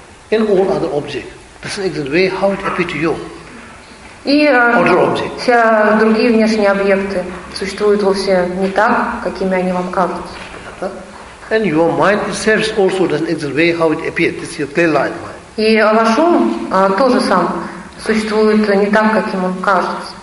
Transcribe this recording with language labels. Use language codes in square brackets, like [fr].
[en] In all other objects, doesn't exist way how it appears to you. [ru] И все другие внешние объекты существуют вовсе не так, какими они вам кажутся. [en] And your mind itself also doesn't exist way how it appears. This is your clear light mind. [ru] И ваш ум тоже сам существует не так, каким он кажется.